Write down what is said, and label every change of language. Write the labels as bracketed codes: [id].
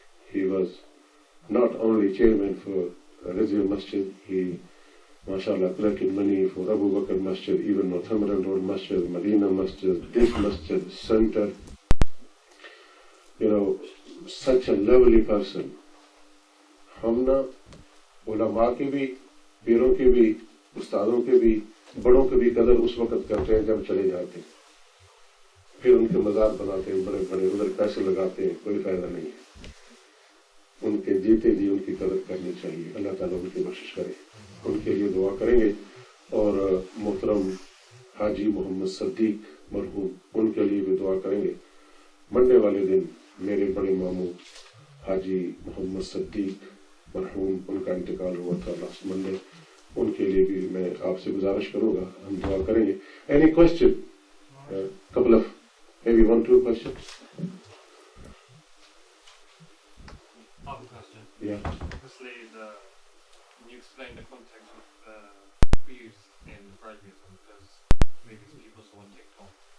[en] He was not only chairman for RAZVIA Masjid, he, mashallah, collected money for Abu Bakr Masjid, even Northumberland Road Masjid, Medina Masjid, this Masjid, Center. You know, such a lovely person. [hi] हमना उलमा के भी, पीरों के भी, उस्तादों के भी, बड़ों के भी कदर उस वक्त करते हैं जब चले जाते हैं. फिर उनके मज़ार बनाते हैं बड़े बड़े, उधर पैसे लगाते हैं, कोई फायदा नहीं है. उनके जीते जी उनकी कदर करनी चाहिए. अल्लाह ताला उनकी बख्शिश करे. उनके लिए दुआ करेंगे. और मोहतरम हाजी मोहम्मद सद्दीक मरहूम, उनके लिए भी दुआ करेंगे. मंडे वाले दिन मेरे बड़े मामू हाजी मोहम्मद सद्दीक मरहूम, उनका इंतकाल हुआ था लास्ट मंडे. उनके लिए भी मैं आपसे गुजारिश करूंगा, हम दुआ करेंगे. [en] Any question? couple of maybe 1-2 questions. I have a question. Yeah. Obviously, can you explain the context of the views in RAZVIA, because maybe people saw on TikTok.